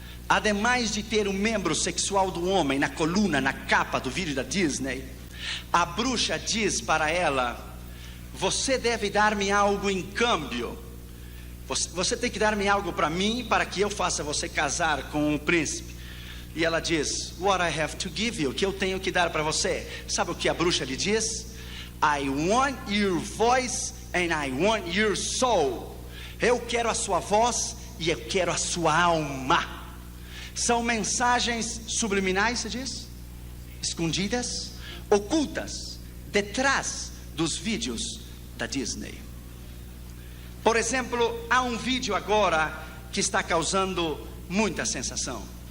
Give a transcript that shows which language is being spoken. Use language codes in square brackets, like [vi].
[pt] Ademais de ter um membro sexual do homem na coluna, na capa do vídeo da Disney, a bruxa diz para ela: você deve dar-me algo em câmbio. Você tem que dar-me algo para mim, para que eu faça você casar com um príncipe. E ela diz: [en] what I have to give you, [pt] o que eu tenho que dar para você? Sabe o que a bruxa lhe diz? [en] I want your voice and I want your soul. [pt] Eu quero a sua voz e eu quero a sua alma. São mensagens subliminais, se diz? Escondidas, ocultas, detrás dos vídeos da Disney. Por exemplo, há um vídeo agora que está causando muita sensação.